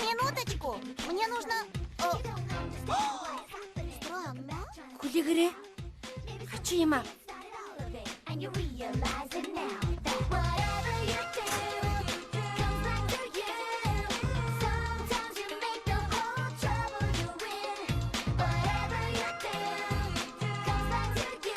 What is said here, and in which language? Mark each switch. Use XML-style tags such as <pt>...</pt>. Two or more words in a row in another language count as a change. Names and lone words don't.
<ru>Минуточку. Мне нужно... Странно.</ru> <mn>Хүлээгээрээ. Хачи юм аа.</mn> <en>And you realize it now that whatever you do comes back to you. Sometimes you make the whole trouble you win. Whatever you do comes back to you.</en>